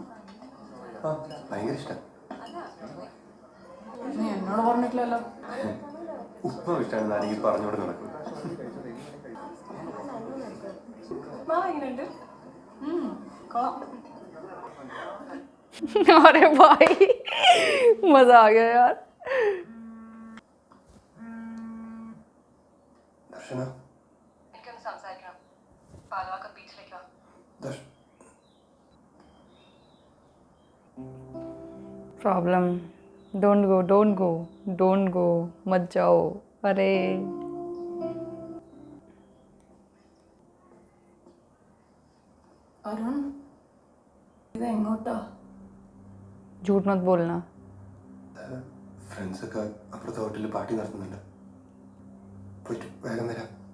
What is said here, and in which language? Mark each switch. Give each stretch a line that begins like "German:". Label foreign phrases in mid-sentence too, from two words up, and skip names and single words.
Malayalam: ആ, ഭയങ്കര ഇഷ്ടം. നീ എന്നോട് പറഞ്ഞിട്ടില്ലല്ലോ. ഉപ്പ ഇഷ്ടമാണെന്ന് ആരെങ്കിലും പറഞ്ഞോട് നടക്കും. മാവ് എങ്ങനെയുണ്ട്? കൊള്ളാം.
Hindi: अरे भाई मजा आ गया यार.
Malayalam: ദർശന എനിക്കൊന്ന് സംസാരിക്കണം. പാലവാക്ക ബീച്ചിലേക്ക് വാ. ദർശ
Hindi: प्रॉब्लम.
English: Don't go, don't go, don't go.
Hindi: मत जाओ. अरे
Malayalam: അരുൺ, ഇത് എങ്ങോട്ടാ?
Hindi: झूठ मत बोलना.
Malayalam: ഫ്രണ്ട്സൊക്കെ അപ്പുറത്തെ ഹോട്ടലിൽ പാർട്ടി നടത്തുന്നുണ്ട്. പോയിട്ട് വേഗം വരാം.